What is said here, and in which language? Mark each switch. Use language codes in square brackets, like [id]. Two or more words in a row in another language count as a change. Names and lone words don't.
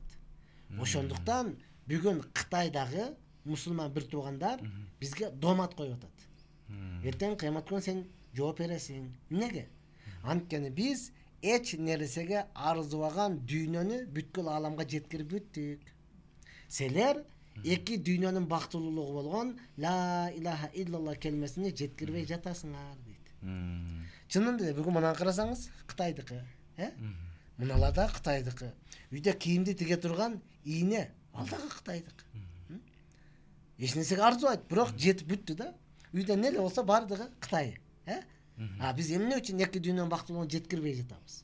[ky] Ошондуктан бүгүн Кытайдагы мусулман бир туугандар бизге домат коюп атат. Эртең кыямат күнү сен жооп бересиң. Эмнеге? Анткени биз эч нерсеге арзыбаган дүйнөнү бүткүл ааламга жеткирип бүттүк. Силер эки дүйнөнүн бактылуулугу болгон [ar] لا إله إلا الله [ky] келмесине жеткирбей жатасыңар дейт. Чынында эле бүгүн мынаны карасаңыз, Кытайдыкы, мыналар да Кытайдыкы. Үйдө кийимди тиге турган ийне, ал дагы Кытайдыкы. Эч нерсеге арзыбайт, бирок жетип бүттү да. Үйдө неле болсо бардыгы Кытай, биз эмне үчүн эки дүйнөнүн бактылуулугун жеткирбей жатабыз?